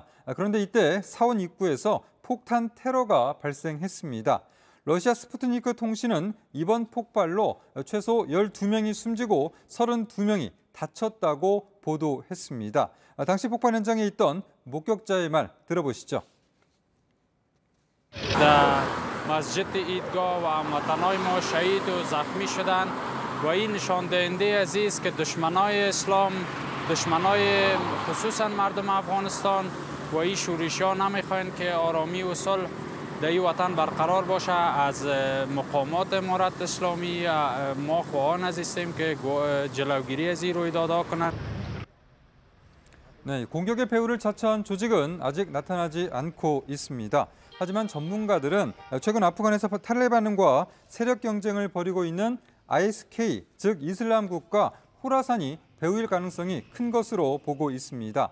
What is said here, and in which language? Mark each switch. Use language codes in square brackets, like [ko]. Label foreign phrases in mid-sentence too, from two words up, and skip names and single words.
[ko] 그런데 이때 사원 입구에서 폭탄 테러가 발생했습니다. 러시아 스푸트니크 통신은 이번 폭발로 최소 12명이 숨지고 32명이 다쳤다고 보도했습니다. 당시 폭발 현장에 있던 목격자의 말 들어보시죠. [fa] مسجد عیدگاه و هموطنان ما شهید و زخمی شدند و این نشان دهنده عزیز که دشمنای اسلام، دشمنای خصوصا مردم افغانستان و این شورش‌ها نمیخواهند که آرامی و صلح در این وطن برقرار باشه. از مقامات امارت اسلامی ما خواهان هستیم که جلوگیری از این رویدادها کنند. [ko] 네, 공격의 배후를 자처한 조직은 아직 나타나지 않고 있습니다. 하지만 전문가들은 최근 아프간에서 탈레반과 세력 경쟁을 벌이고 있는 ISK, 즉 이슬람 국가 호라산이 배후일 가능성이 큰 것으로 보고 있습니다.